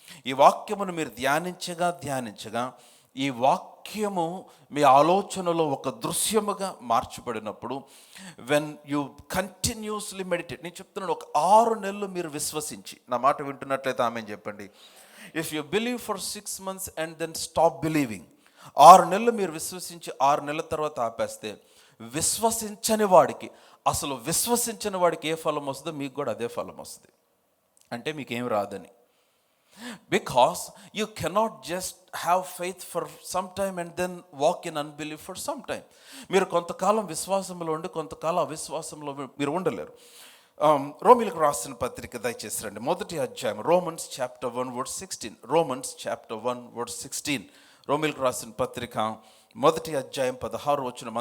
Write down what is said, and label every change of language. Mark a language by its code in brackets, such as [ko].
[te] ఈ వాక్యమును మీరు ధ్యానించగా ఈ వాక్యము మీ ఆలోచనలో ఒక దృశ్యముగా మార్చబడినప్పుడు, [en] when you continuously meditate, [te] నేను చెప్తున్నాను, ఒక 6 నెలలు మీరు విశ్వసించి, నా మాట వింటున్నట్లయితే ఆమెన్ చెప్పండి. [en] if you believe for 6 months and then stop believing, [te] 6 నెలలు మీరు విశ్వసించి 6 నెలల తర్వాత ఆపేస్తే, విశ్వసించని వాడికి, అసలు విశ్వసించని వాడికి ఏ ఫలం వస్తుందో మీకు కూడా అదే ఫలం వస్తుంది. అంటే మీకేం రాదని. [en] Because you cannot just have faith for some time and then walk in unbelief for some time. [te] మీరు కొంతకాలం విశ్వాసంలో ఉండి కొంతకాలం అవిశ్వాసంలో మీరు ఉండలేరు. రోమీలకు రాసిన పత్రిక దయచేసి రండి, 1వ అధ్యాయం, [en] Romans chapter 1 verse 16. Romans chapter 1 verse 16. [te] రోమీలకు రాసిన పత్రిక 1వ అధ్యాయం 16వ వచనం.